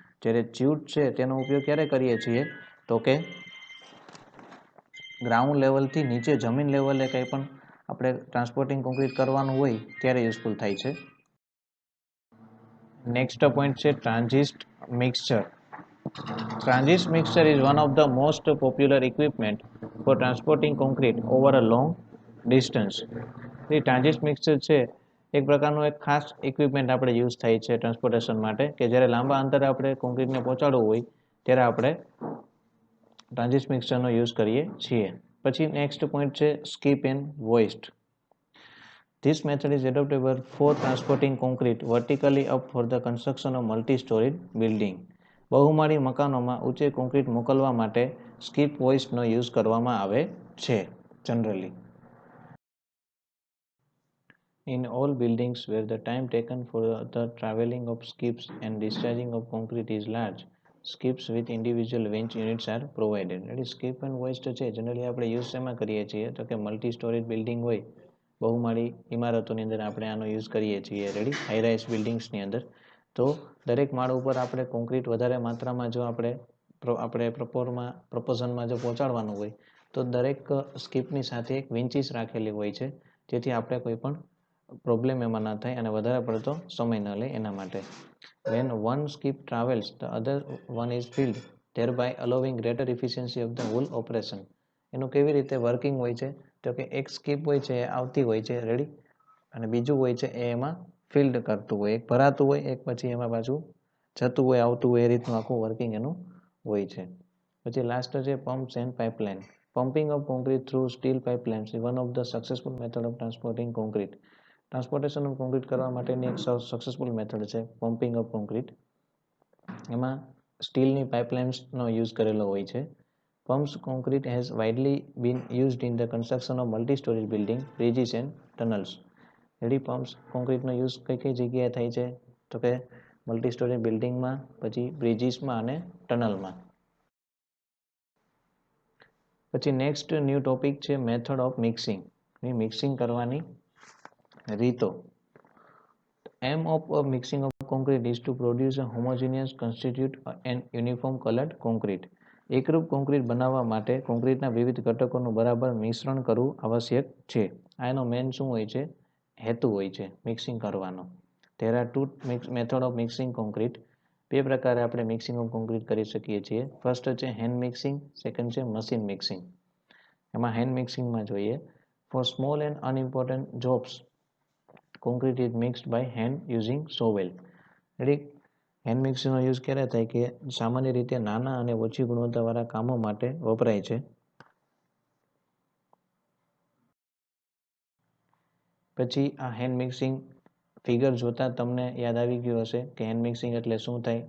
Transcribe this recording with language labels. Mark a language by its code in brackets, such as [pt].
[gu] જ્યારે ચ્યુટ છે તેનો ઉપયોગ ક્યારે કરીએ છીએ? તો કે ગ્રાઉન્ડ લેવલથી નીચે જમીન લેવલે કંઈ પણ આપણે ટ્રાન્સપોર્ટિંગ કોન્ક્રીટ કરવાનું હોય ત્યારે યુઝફુલ થાય છે. નેક્સ્ટ પોઈન્ટ છે transit mixture. [en] Transist mixer is one of the most popular equipment for transporting concrete over a long distance. [gu] A transit mixer છે એક પ્રકારનું એક ખાસ ઇક્વિપમેન્ટ આપણે યુઝ થાય છે ટ્રાન્સપોર્ટેશન માટે, કે જ્યારે લાંબા અંતરે આપણે કોન્ક્રીટને પહોંચાડવું હોય ત્યારે આપણે ટ્રાન્ઝિસ્ટ મિક્સરનો યુઝ કરીએ છીએ. પછી નેક્સ્ટ પોઈન્ટ છે skip and હોઇસ્ટ. [en] This method is adaptable for transporting concrete vertically up for the construction of multi-storied building. [gu] બહુમાળી મકાનોમાં ઊંચે કોન્ક્રીટ મોકલવા માટે સ્કીપ હોઇસ્ટનો યુઝ કરવામાં આવે છે generally. [en] In all buildings where the time taken for the traveling of skips and discharging of concrete is large, skips with individual winch units are provided. [gu] એટલે skip and હોઇસ્ટ છે generally આપણે use શેમાં કરીએ છીએ? તો કે મલ્ટી સ્ટોરેજ બિલ્ડિંગ હોય, બહુમાળી ઇમારતોની અંદર આપણે આનો યુઝ કરીએ છીએ. હાઈ રાઇઝ બિલ્ડિંગ્સની અંદર તો દરેક માળ ઉપર આપણે કોન્ક્રીટ વધારે માત્રામાં જો આપણે પ્રપોઝનમાં જો પહોંચાડવાનું હોય તો દરેક સ્કીપની સાથે એક વિન્ચીસ રાખેલી હોય છે, જેથી આપણે કોઈ પણ પ્રોબ્લેમ એમાં ના થાય અને વધારે પડતો સમય ન લે એના માટે. [en] When one skip travels, the other one is filled, thereby allowing greater efficiency of the whole operation. [gu] એનું કેવી રીતે વર્કિંગ હોય છે? તો કે એક સ્કીપ હોય છે એ આવતી હોય છે રેડી, અને બીજું હોય છે એ એમાં ફિલ્ડ કરતું હોય, એક ભરાતું હોય, એક પછી એમાં પાછું જતું હોય આવતું હોય, એ રીતનું આખું વર્કિંગ એનું હોય છે. પછી લાસ્ટ છે pumps and pipeline. [en] Pumping of concrete through steel pipelines is one of the successful method of transporting concrete. [gu] Transportation of concrete કરવા માટેની એક સક્સેસફુલ મેથડ છે પમ્પિંગ ઓફ કોન્ક્રીટ. એમાં સ્ટીલની પાઇપલાઇન્સનો યુઝ કરેલો હોય છે. [en] Pumps concrete has widely been used in the construction of multi-story building, bridges and tunnels. [gu] Ready pumps કોન્ક્રીટનો use કઈ કઈ જગ્યાએ થાય છે? તો કે મલ્ટી સ્ટોરી બિલ્ડિંગમાં, પછી બ્રિજીસમાં અને ટનલમાં. પછી નેક્સ્ટ ન્યૂ ટોપિક છે મેથડ ઓફ મિક્સિંગ. મિક્સિંગ કરવાની રીતો. [en] Aim of mixing of concrete is to produce a homogeneous constitute and uniform colored concrete. [gu] એકરૂપ કોન્ક્રીટ બનાવવા માટે કોન્ક્રીટના વિવિધ ઘટકોનું બરાબર મિશ્રણ કરવું આવશ્યક છે. આ એનો મેન શું હોય છે? હેતુ હોય છે મિક્સિંગ કરવાનો. [en] There are two method of mixing concrete. [gu] બે પ્રકારે આપણે મિક્સિંગ ઓફ કોન્ક્રીટ કરી શકીએ છીએ. ફર્સ્ટ છે હેન્ડ મિક્સિંગ, સેકન્ડ છે મશીન મિક્સિંગ. એમાં હેન્ડ મિક્સિંગમાં જોઈએ, [en] For small and unimportant jobs concrete is mixed by hand using shovel. [gu] Ready, hand મિક્સિંગનો use ક્યારે થાય કે સામાન્ય રીતે નાના અને ઓછી ગુણવત્તાવાળા કામો માટે વપરાય છે. પછી આ હેન્ડ મિક્સિંગ ફિગર જોતા તમને યાદ આવી ગયું હશે કે હેન્ડ મિક્સિંગ એટલે શું થાય.